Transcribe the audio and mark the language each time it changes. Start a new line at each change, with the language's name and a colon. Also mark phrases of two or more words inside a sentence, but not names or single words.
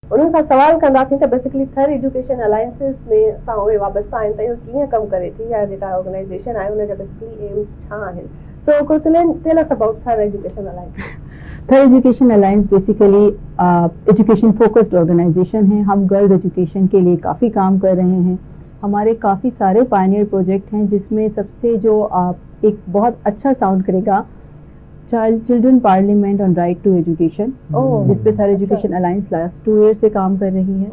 Sindhi: उन्हनि खां सवाल कंदासीं त बेसिकली थर एजुकेशन अलायंसिस में सां उहे वाबस्ता आहिनि त इहो कीअं कमु करे थी या जेका ऑर्गेनाइजेशन आहे उनजा बेसिकली एम्स छा आहिनि.
English: So Kurtalan tell us about Thar Education Alliance. Thar Education Alliance basically education focused organization है.
Hindi: हम
English: girls education
Hindi: के लिए काफ़ी काम कर रहे हैं. हमारे काफ़ी सारे
English: pioneer project
Hindi: हैं जिसमें सबसे जो एक बहुत अच्छा साउंड करेगा
English: Children Parliament on Right to Education,
Hindi: जिस पे थर एजुकेशन अलायंस
English: last 2 year
Hindi: से काम कर रही है.